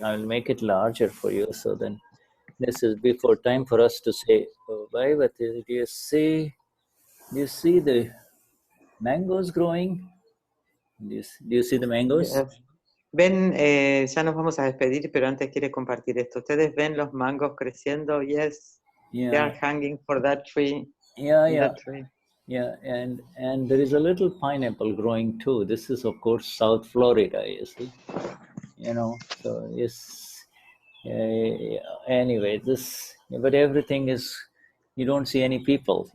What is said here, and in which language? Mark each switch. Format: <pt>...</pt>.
<en>I'll make it larger for you. So then, this is before time for us to say bye. But do you see? Do you see the mangoes growing? Do you see the mangoes? Yes.</en> <es>Ven, ya nos vamos a despedir, pero antes quiere compartir esto. ¿Ustedes ven los mangos creciendo?</es> <en>Yes. Yeah. They are hanging for that tree. Yeah. That tree. Yeah, and there is a little pineapple growing too. This is, of course, South Florida, you see. So yes. Anyway, but everything is, you don't see any people,</en>